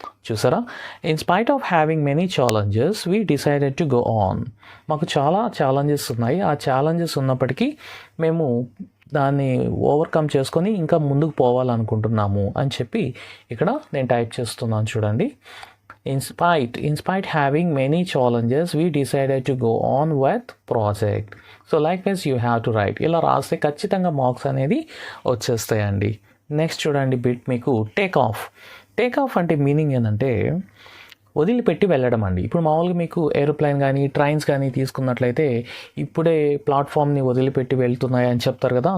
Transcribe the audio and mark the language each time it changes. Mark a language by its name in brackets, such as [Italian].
[Telugu] చూసారా, [English] In spite of having many challenges we decided to go on. [Telugu] మాకు చాలా challenges ఉన్నాయి. ఆ ఛాలెంజెస్ ఉన్నప్పటికీ మేము దాన్ని ఓవర్కమ్ చేసుకొని ఇంకా ముందుకు పోవాలనుకుంటున్నాము అని చెప్పి ఇక్కడ నేను టైప్ చేస్తున్నాను చూడండి. [English] In spite having many challenges, we decided to go on with project. So likewise you have to write. [Telugu] ఇలా రాస్తే ఖచ్చితంగా మార్క్స్ అనేది వచ్చేస్తాయండి. నెక్స్ట్ చూడండి బిట్ మీకు టేక్ ఆఫ్. టేక్ ఆఫ్ అంటే మీనింగ్ ఏంటంటే వదిలిపెట్టి వెళ్ళడం అండి. ఇప్పుడు మామూలుగా మీకు ఏరోప్లేన్ కానీ ట్రైన్స్ కానీ తీసుకున్నట్లయితే ఇప్పుడే ప్లాట్ఫామ్ని వదిలిపెట్టి వెళ్తున్నాయి అని చెప్తారు కదా.